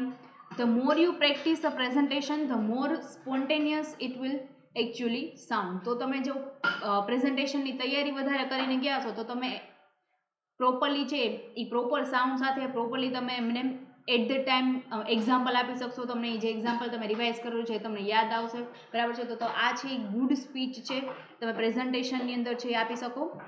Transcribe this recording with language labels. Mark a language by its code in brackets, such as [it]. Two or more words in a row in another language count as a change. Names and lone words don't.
[en] The more you practice a presentation, the more spontaneous it will actually sound. [gu] તો તમે જો પ્રેઝન્ટેશનની તૈયારી વધારે કરીને ગયા છો તો તમે પ્રોપરલી છે એ [en] proper sound [gu] સાથે પ્રોપરલી તમે એમને [en] at the time [gu] એક્ઝામ્પલ આપી શકશો. તમને જે એક્ઝામ્પલ તમે રિવાઇઝ કર્યું છે તમને યાદ આવશે, બરાબર છે. તો આ છે [en] good speech [gu] છે તમે પ્રેઝન્ટેશનની અંદર છે આપી શકો.